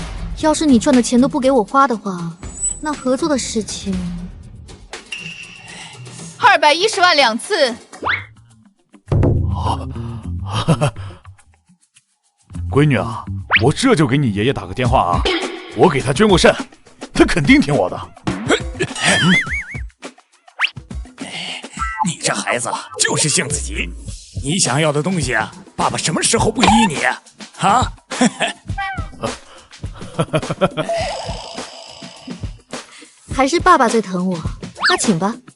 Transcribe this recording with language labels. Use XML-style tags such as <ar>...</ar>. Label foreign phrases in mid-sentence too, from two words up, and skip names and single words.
<zh>要是你賺的錢都不給我花的話，那合作的事情 210萬2次。閨女啊，我這就給你爺爺打個電話啊，我給他捐過腎，他肯定聽我的。你這孩子就是性子急，你想要的東西啊，爸爸什麼時候不依你啊？啊？還是爸爸最疼我，那請吧。</zh>